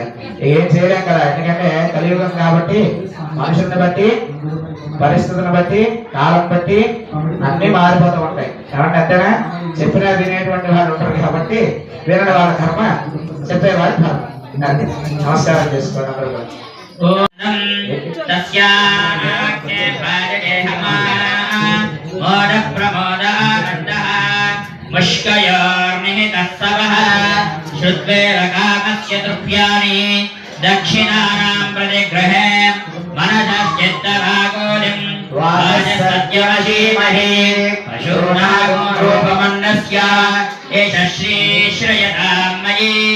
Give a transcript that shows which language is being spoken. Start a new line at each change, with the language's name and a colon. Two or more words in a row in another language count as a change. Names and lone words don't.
Telugu: ఏం చేయలేం కదా, ఎందుకంటే కలియుగం కాబట్టి మనుషుల్ని బట్టి, పరిస్థితులను బట్టి, కాలం బట్టి అన్ని మారిపోతూ ఉంటాయి. కాబట్టి అంతేనా? చెప్పినా వినేటువంటి వాళ్ళు ఉంటారు కాబట్టి వినని వాళ్ళ కర్మ, చెప్పేవాడి కర్మ. నమస్కారం చేసుకోండి అందరూ.
Sanskrit: दक्षिणानां प्रतिग्रहे मनसश्चित्तभागोलिं वाजसत्यवशीमहे पशूनागो रूपमन्नस्य एष श्रीश्रयतां मयि